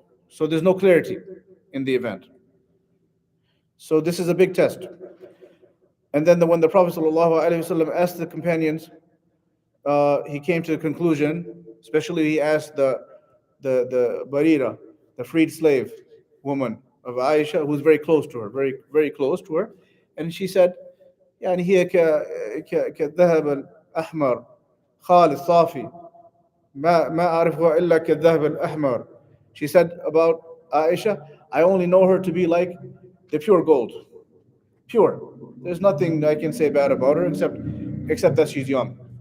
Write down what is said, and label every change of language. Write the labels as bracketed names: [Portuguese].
[English] So there's no clarity in the event. So this is a big test. And then when the Prophet ﷺ asked the companions, he came to the conclusion, especially he asked the Barira, the freed slave woman of Aisha, who's very close to her, very, very close to her. And she said, [Arabic] هي كالذهب الأحمر خالص صافي ما أعرفها إلا كالذهب الأحمر. [English] She said about Aisha, I only know her to be like the pure gold. Pure. There's nothing I can say bad about her except that she's young.